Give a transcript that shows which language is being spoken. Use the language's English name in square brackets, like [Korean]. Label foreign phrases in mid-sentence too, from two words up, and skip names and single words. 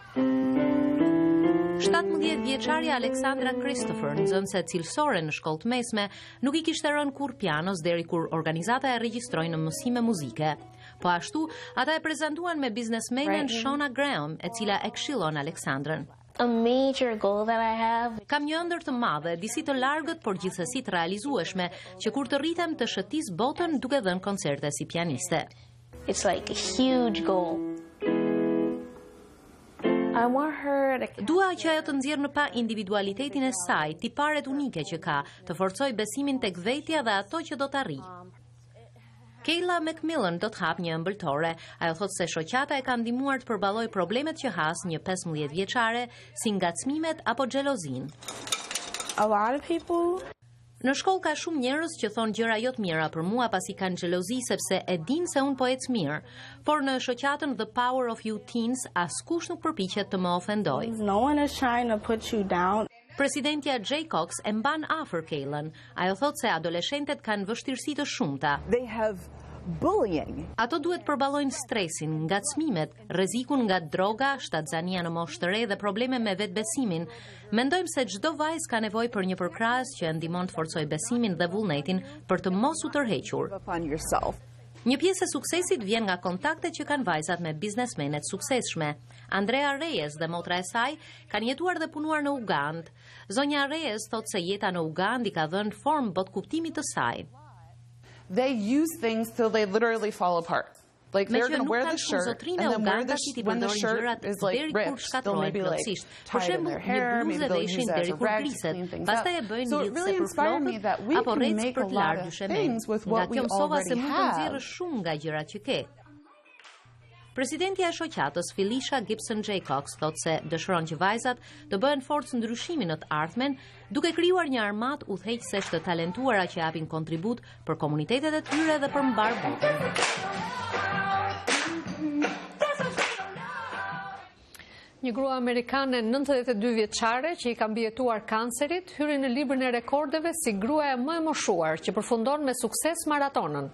[Albanian] 17 vjeçarja Alexandra Christopher, nxënëse cilësore në shkollë të mesme, nuk i kishte rënë kurrë pianos deri kur organizata e regjistroi në mësime muzike. Po ashtu, ata e prezantuan me biznesmenen Shona Graham, e cila e këshillon Alexandrën. [English] A major goal that I have. [Albanian] Kam një ëndër të madhe, disi të largët, por gjithsesi të realizueshme, që kur të rritem të shëtis botën duke dhënë koncerte si pianiste. [English] It's like a huge goal. I want her to... [Albanian] Dua që ajo të nxjerrë në pa individualitetin e saj, tiparet unike që ka, të forcoj besimin tek vetja dhe ato që do të arrijë. Kayla McMillan do të hap një ëmbëltore. Ajo thotë se shoqata e ka ndihmuar të përballojë problemet që has një 15 vjeçare, si ngacmimet apo xhelozin. [English] A lot of people... [Albanian] Në shkollë ka shumë njerëz që thonë gjëra jo të mira për mua pasi kanë xhelozi sepse e dinë se unë po ec mirë, por në shoqatën The Power of You Teens askush nuk përpiqet të më ofendoj. [English] No one is trying to put you down. [Albanian] Presidentja Jaycox e mban afër Kaylan. Ajo thotë se adoleshentët kanë vështirësi të shumta. [English] They have bullying. [Albanian] Ato duhet përballojnë stresin, ngacmimet, rrezikun nga droga, shtatzania në moshë të re dhe probleme me vetbesimin. Mendojmë se çdo vajzë ka nevojë për një përkrahës që e ndihmon të forcojë besimin dhe vullnetin për të mos u tërhequr. Një pjesë e suksesit vjen nga kontaktet që kanë vajzat me biznesmenet suksesshme. Andrea Reyes dhe motra e saj kanë jetuar dhe punuar në Ugandë. Zonja Reyes thotë se jeta në Ugandë i ka dhënë formë botkuptimit të saj. [English] They use things till they literally fall apart. Like they're going to wear the shirt, and then when the shirt is like ripped, they'll maybe like tie it in their hair, maybe they'll use that as a rag to clean things up. So it really inspired me that we can make a lot of things with what we already have. [Albanian] Presidentja e shoqatës Felicia Gibson Jaycox thotë se dëshiron që vajzat të bëhen forcë ndryshimi në të ardhmen, duke krijuar një armatë udhëheqësesh të talentuara që japin kontribut për komunitetet e tyre dhe për mbar botën. Një grua amerikane 92 vjeçare që i ka mbijetuar kancerit hyri në librin e rekordeve si gruaja më e moshuar që përfundon me sukses maratonën.